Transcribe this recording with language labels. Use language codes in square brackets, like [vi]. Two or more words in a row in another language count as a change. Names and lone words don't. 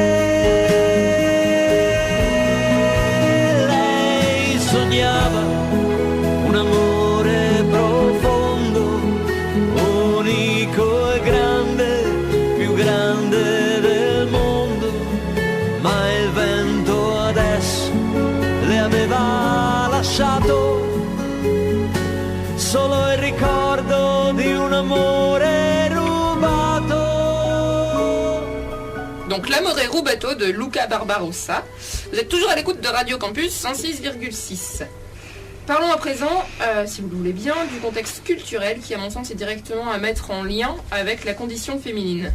[it] Lei sognava un amore profondo, unico e grande, più grande del mondo, ma il vento adesso le aveva lasciato solo il ricordo di un amore rubato. [fr] Donc L'amour est rubato de Luca Barbarossa. Vous êtes toujours à l'écoute de Radio Campus 106,6. Parlons à présent, si vous le voulez bien, du contexte culturel qui, à mon sens, est directement à mettre en lien avec la condition féminine.